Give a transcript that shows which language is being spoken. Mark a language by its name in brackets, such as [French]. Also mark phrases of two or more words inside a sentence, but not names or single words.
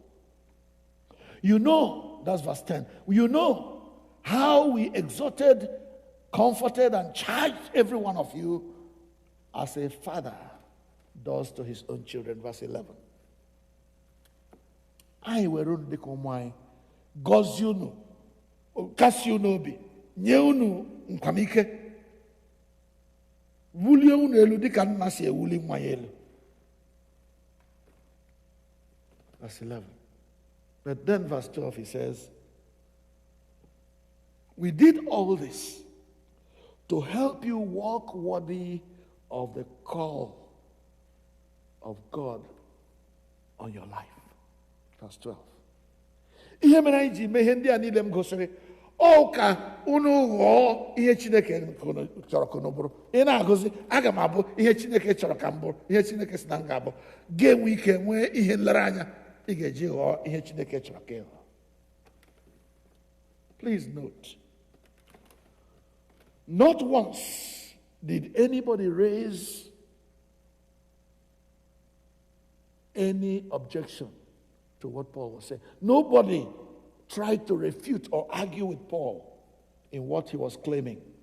[English] You know, that's verse 10. You know how we exhorted, comforted, and charged every one of you as a father does to his own children. Verse 11. I were on the command, [Igbo] gozi unu, kasi unu obi, nye unu nkwamike, wulie unu elu dịka nna si ewuli nwa ya elu. [English] Verse 11. But then verse 12 he says, we did all this to help you walk worthy of the call of God on your life. Verse 12. [Igbo] Ihe mere anyị ji mee ihe ndị a niile m gosiri, ọ ka unu ghọọ ihe Chineke chọrọ ka unu bụrụ. Ị na-agụzi, aga m abụ ihe Chineke chọrọ ka m bụrụ, ihe Chineke si na m ga-abụ. Ga-enwe ike nwee ihe nlereanya ị ga-eji ghọọ ihe Chineke chọrọ ka ị ghọọ. [English] Please note, not once did anybody raise any objection to what Paul was saying. Nobody tried to refute or argue with Paul in what he was claiming.